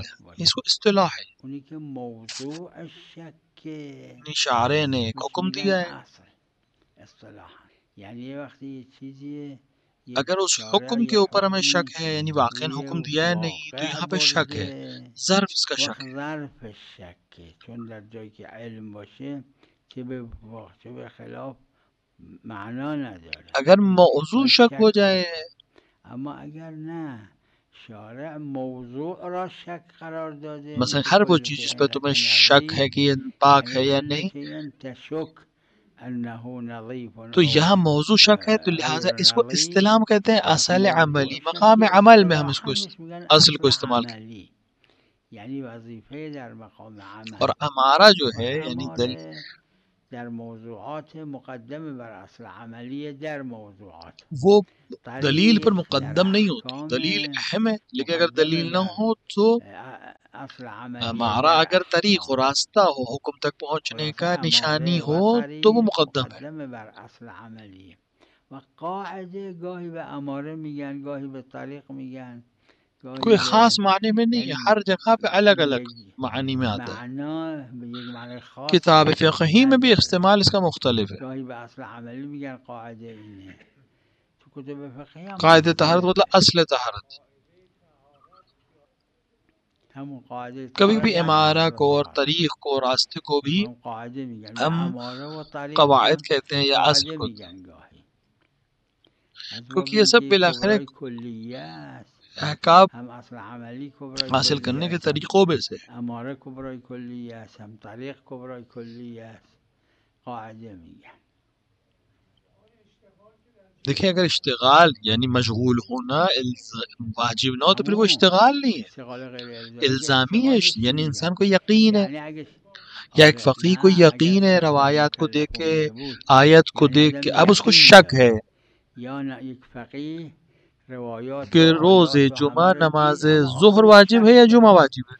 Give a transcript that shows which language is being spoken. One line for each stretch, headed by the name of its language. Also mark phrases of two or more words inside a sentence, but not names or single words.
Urdu: اس کو اصطلاح ہے، شاعر نے ایک حکم دیا ہے. یعنی یہ وقت یہ چیزی ہے، اگر اس حکم کے اوپر ہمیں شک ہے، یعنی واقعا حکم دیا ہے نہیں، تو یہاں پہ شک ہے، ظرف اس کا شک ہے.
Persian: ظرف شک چون در جایی که علم باشه چه به خلاف معنا نداره.
Urdu: اگر موضوع شک ہو جائے،
Persian: اما اگر نه شارع موضوع را شک قرار داده،
Urdu: مثلا ہر وہ چیز جس پہ تمہیں شک ہے کہ یہ پاک ہے یا نہیں، تو یہاں موضوع شک ہے، تو لہٰذا اس کو اصطلاح کہتے ہیں اصل عملی. مقام عمل میں ہم اس کو اصل کو استعمال کرتے ہیں.
Persian: یعنی وظیفه در مقام عمل.
Urdu: اور ہمارا جو ہے یعنی
Persian: در موضوعات مقدم بر اصل عملی در موضوعات،
Urdu: وہ دلیل پر مقدم نہیں ہوتی. دلیل اہم ہے، لیکن اگر دلیل نہ ہو تو ہمارا اگر طریق و راستہ ہو، حکم تک پہنچنے کا نشانی ہو، تو وہ مقدم ہے.
Persian: بر اصل عملی. و قاعده گاهی به اماره میگن، گاهی به طریق میگن،
Urdu: کوئی خاص معنی میں نہیں ہے، ہر جگہ پہ الگ الگ معنی میں آتا ہے. کتاب فقہی میں بھی استعمال اس کا مختلف ہے. قاعدہ طہارت مطلب اصل طہارت. کبھی بھی امارہ کو اور طریق کو، راستے کو بھی ہم قواعد کہتے ہیں یا اصل کو، کیونکہ یہ سب بالاخره احکام حاصل کرنے کے طریقوں میں سے.
Persian: اماره کبرای کلیه است، هم طریق کبرای کلیه است. قاعده میگن.
Urdu: دیکھیں اگر اشتغال یعنی مشغول ہونا واجب نہ ہو تو پھر وہ اشتغال نہیں ہے، الزامی ہے. یعنی انسان کو یقین ہے، یا ایک فقیہ کو یقین ہے روایات کو دیکھ کے، آیت کو دیکھ کے، اب اس کو شک ہے یا ایک فقیہ کہ روز جمعہ نماز ظہر واجب ہے یا جمعہ واجب ہے.